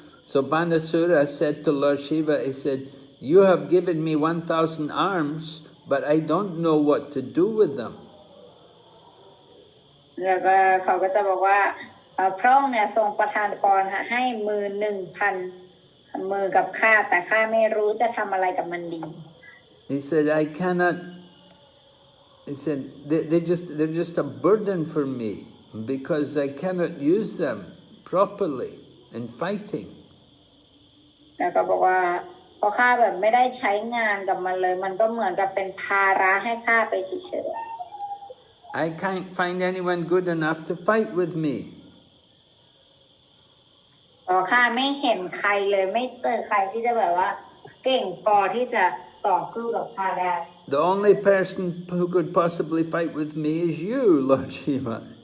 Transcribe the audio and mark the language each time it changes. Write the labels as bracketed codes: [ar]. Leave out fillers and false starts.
[en] So Banasura said to Lord Shiva, he said, you have given me 1,000 arms, but I don't know what to do with them. [th] แล้วก็เขาก็จะบอกว่าพระองค์เนี่ยทรงประทานพรให้มือ 1,000 มือกับข้าแต่ข้าไม่รู้จะทำอะไรกับมันดี [en] He said, I cannot, he said, they're just a burden for me because I cannot use them properly in fighting. [th] แล้วก็บอกว่าพอข้าแบบไม่ได้ใช้งานกับมันเลยมันก็เหมือนกับเป็นภาระให้ข้าไปเฉยๆ [en] I can't find anyone good enough to fight with me. [th] ข้าไม่เห็นใครเลยไม่เจอใครที่จะแบบว่าเก่งพอที่จะต่อสู้กับข้าได้ [en] The only person who could possibly fight with me is you, Lord Shiva.